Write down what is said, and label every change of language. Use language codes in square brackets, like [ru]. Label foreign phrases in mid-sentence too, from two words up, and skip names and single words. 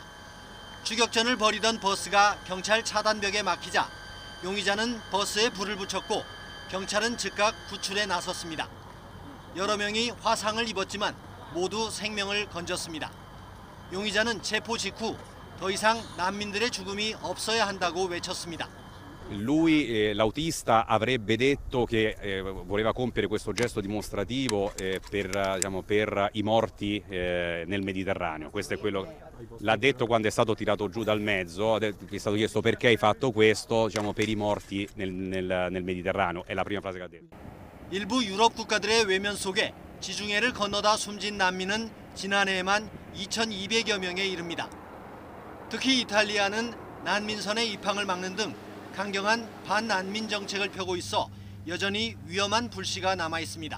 [ko] 추격전을 벌이던 버스가 경찰 차단벽에 막히자 용의자는 버스에 불을 붙였고 경찰은 즉각 구출에 나섰습니다. 여러 명이 화상을 입었지만 모두 생명을 건졌습니다. 용의자는 체포 직후 더 이상 난민들의 죽음이 없어야 한다고 외쳤습니다. [it] Lui, l'autista, avrebbe detto che voleva compiere questo gesto dimostrativo per i morti nel Mediterraneo. Questo è quello l'ha detto quando è stato tirato giù dal mezzo, è stato chiesto perché hai fatto questo, per i morti nel Mediterraneo. È la prima frase che ha detto. [ko] 일부 유럽 국가들의 외면 속에 지중해를 건너다 숨진 난민은 지난해에만 2,200여 명에 이릅니다. 특히 이탈리아는 난민선의 입항을 막는 등 강경한 반난민 정책을 펴고 있어 여전히 위험한 불씨가 남아 있습니다.